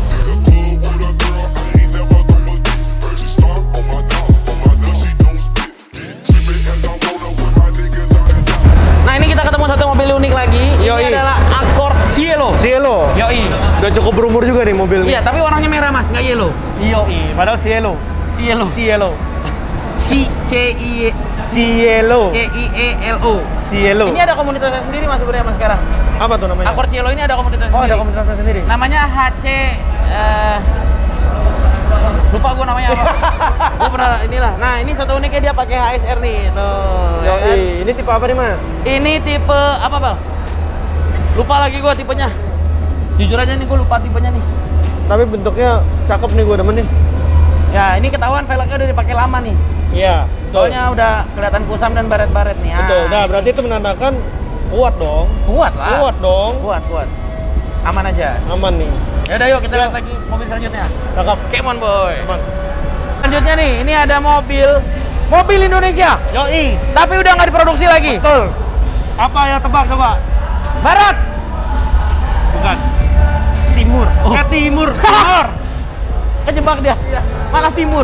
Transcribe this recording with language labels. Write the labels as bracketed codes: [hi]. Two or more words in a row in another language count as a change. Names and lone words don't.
[id] Nah, ini kita ketemu satu mobil unik lagi. Yoi. Ini adalah Accord Cielo. Cielo. Yoi. Udah cukup berumur juga nih mobil Iya, tapi warnanya merah, Mas, nggak yellow. Yoi, padahal Cielo. Cielo. Cielo. C-I-E-L-O. Cielo. Cielo. Ini ada komunitasnya sendiri Mas sebenarnya Mas sekarang. Apa tuh namanya? Accord Cielo ini ada komunitas Oh, sendiri. ada komunitasnya sendiri. Namanya HC lupa gue namanya apa. Gue pernah inilah. Nah, ini satu uniknya dia pakai HSR nih. Tuh, ya kan? Ini tipe apa nih, Mas? Ini tipe apa, Bal? Lupa lagi gue tipenya. Jujur aja nih gue lupa tipenya nih. Tapi bentuknya cakep nih, gue demen nih. Ya, ini ketahuan velgnya udah dipakai lama nih. Iya. Soalnya udah kelihatan kusam dan baret-baret nih. Betul. Nah, berarti itu menandakan kuat dong. Kuat lah. Kuat dong. Kuat. Aman aja. Aman nih. Ya udah yuk kita lihat lagi mobil selanjutnya. Cakep. [en] Come on boy. [id] Aman. Selanjutnya nih, ini ada mobil Indonesia. Yoi. Tapi udah nggak diproduksi lagi. Betul. Apa ya, tebak coba? Barat. Bukan. Timur. Oh. Timur. Kejebak dia. Malah Timur.